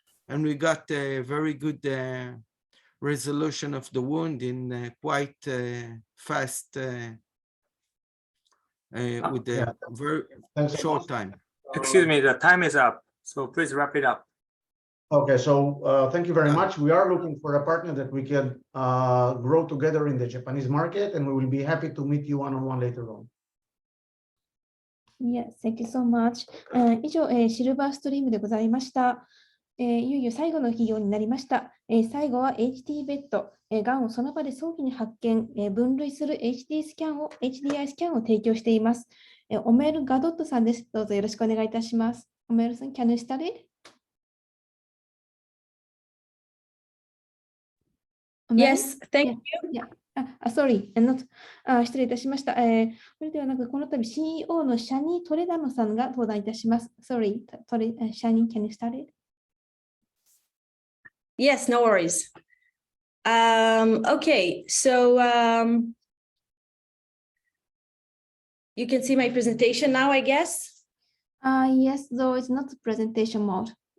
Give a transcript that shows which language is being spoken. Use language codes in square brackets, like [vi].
[en] And we got a very good resolution of the wound in quite fast with a very short time. Excuse me, the time is up. So please wrap it up. Okay, so thank you very much. We are looking for a partner that we can grow together in the Japanese market, and we will be happy to meet you one-on-one later on. Yes, thank you so much. [ja] 以上、シルバーストリームでございました。いよいよ最後の企業になりました。最後は HT ベッド、がんをその場で早期に発見、分類する HDI スキャンを提供しています。オメル・ガドットさんです。どうぞよろしくお願いいたします。 [en] オメルさん、can you start it? Yes, thank you. Sorry, [ja] 失礼いたしました。これではなく、この度 CEO のシャニー・トレダノさんが登壇いたします。 [en] Sorry, シャニー、can you start it? Yes, no worries. Okay, so you can see my presentation now, I guess. Yes, though it's not presentation mode.